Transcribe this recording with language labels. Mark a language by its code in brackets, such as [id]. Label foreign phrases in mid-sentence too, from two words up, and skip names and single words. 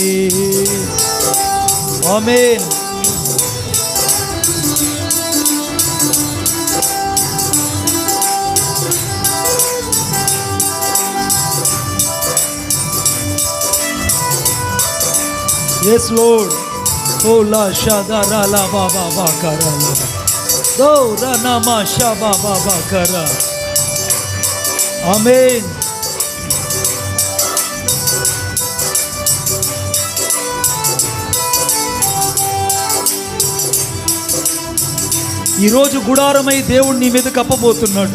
[te] ఆమేన్. [en] Yes, Lord. Oh la shadara la baba bakara la. Do rana ma shaba baba kara. Amen. [te] ఈరోజు గుడారమై దేవుడు నీ మీద కప్పబోతున్నాడు.